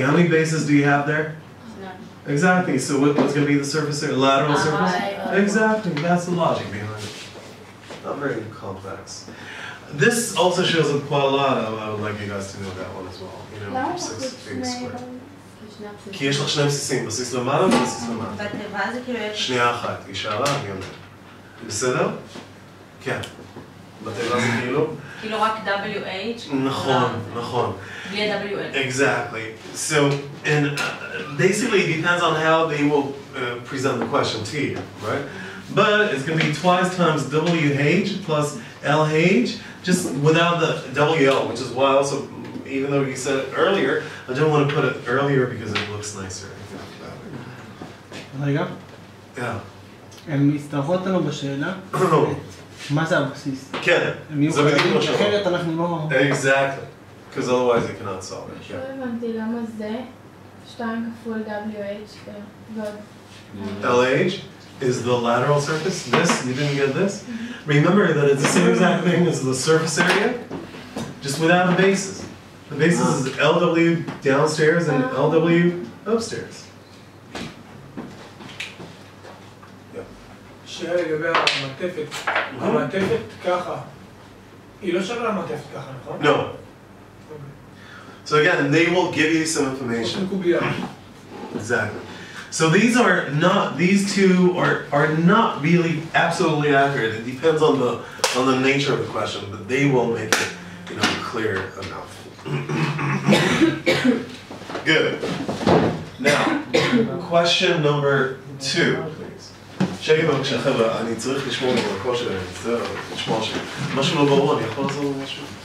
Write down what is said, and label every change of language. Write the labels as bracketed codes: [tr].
[en] How many bases do you have there? Exactly. So what's going to be the surface area? Lateral surface? Exactly. That's the logic behind it. Not very complex. This also shows up quite a lot. I would like you guys to know that one as well. You know, 6 big square. [he] כי יש לך שני בסיסים, בסיס למעלה ובסיס למטה. בתיבה זה כאילו יש... שנייה אחת, היא שאלה, אני עונה. בסדר? כן. בתיבה זה כאילו? כאילו רק WH? נכון, נכון. בלי ה-WH. [en] Exactly. So, and basically it depends on how they will present the question to you, right? But it's going to be twice times WH plus LH, just without the WL, which is why also, even though you said it earlier, I don't want to put it earlier because it looks nicer. [he] רגע, [en] Yeah. [he] הן מסתרות לנו בשאלה, מה זה הבסיס? כן, הם יהיו זה בדיוק חייבים, מה שאומר. אחרת אנחנו לא... [en] Exactly. Because otherwise you cannot solve it. [he] לא הבנתי למה זה 2 כפול WH ועוד... [en] LH is the lateral surface. This, you didn't get this? Remember that it's the same exact thing as the surface area, just without the bases. The basis is LW downstairs and LW upstairs. [he] שאלה לגבי המעטפת, המעטפת ככה, היא לא שווה למעטפת ככה, נכון? [en] No. So again, they will give you some information. [he] קוביה. [en] Exactly. So these two are not really absolutely accurate. It depends on the nature of the question, but they will make it, you know, clear enough. Good. Now, question number 2, please. [he] שקט בבקשה, חבר'ה, אני צריך לשמור על הקול שלהם, זהו, לשמור שלי. משהו לא ברור, אני יכול לעזור למשהו?